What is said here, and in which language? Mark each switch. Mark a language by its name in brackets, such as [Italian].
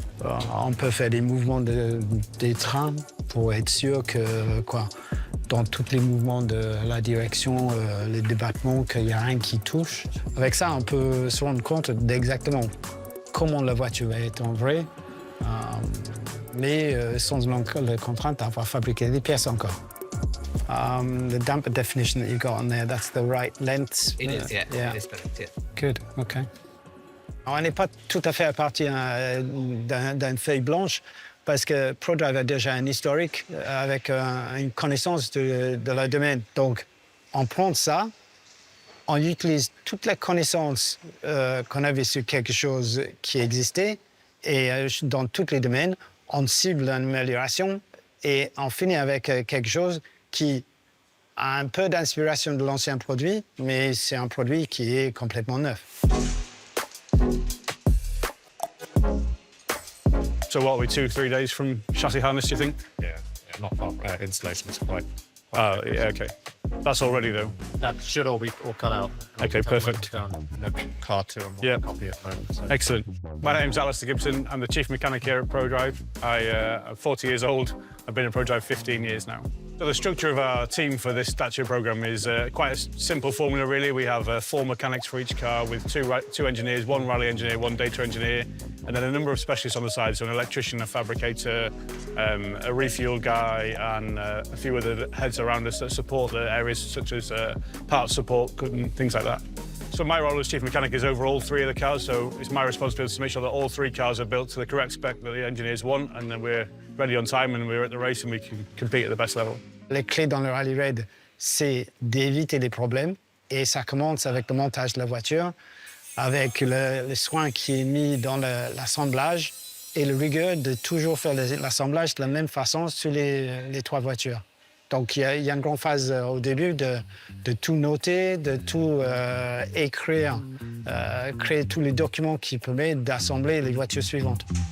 [French] On peut faire des mouvements des trains pour être sûr que, dans tous les mouvements de la direction, les débattements, qu'il n'y a rien qui touche. Avec ça, on peut se rendre compte d'exactement comment la voiture va être en vrai, mais sans la contrainte d'avoir fabriqué des pièces encore. [English] The damper definition that you've got on there, that's the right length. It is, yeah. Yeah. It is correct, yeah. Good, OK. [French] Alors, on n'est pas tout à fait à partir d'une feuille blanche parce que ProDrive a déjà un historique avec une connaissance de leur domaine. Donc, on prend ça, on utilise toute la connaissance qu'on avait sur quelque chose qui existait et dans tous les domaines, on cible une amélioration et on finit avec quelque chose qui a un peu d'inspiration de l'ancien produit, mais c'est un produit qui est complètement neuf. [English] So what are we, 2-3 days from chassis harness, do you think? Yeah, not far. Installation is quite. Oh, yeah, okay. That's all ready, though. That should all be all cut out. Okay, perfect. No car to them. Yeah. Copy at the moment. So. Excellent. My name's Alistair Gibson. I'm the chief mechanic here at ProDrive. I'm 40 years old. I've been at ProDrive 15 years now. So the structure of our team for this Dacia program is quite a simple formula, really. We have 4 mechanics for each car with two engineers, 1 rally engineer, 1 data engineer, and then a number of specialists on the side, so an electrician, a fabricator, a refuel guy, and a few other heads around us that support the areas such as parts support and things like that. So my role as chief mechanic is over all 3 of the cars, so it's my responsibility to make sure that all 3 cars are built to the correct spec that the engineers want, and then we're ready on time and we're at the race and we can compete at the best level. [French] Les clés dans le rally raid, c'est d'éviter des problèmes. Et ça commence avec le montage de la voiture, avec le soin qui est mis dans l'assemblage et le rigueur de toujours faire l'assemblage de la même façon sur les 3 voitures. Donc il y a une grande phase au début de tout noter, de tout écrire, créer tous les documents qui permettent d'assembler les voitures suivantes.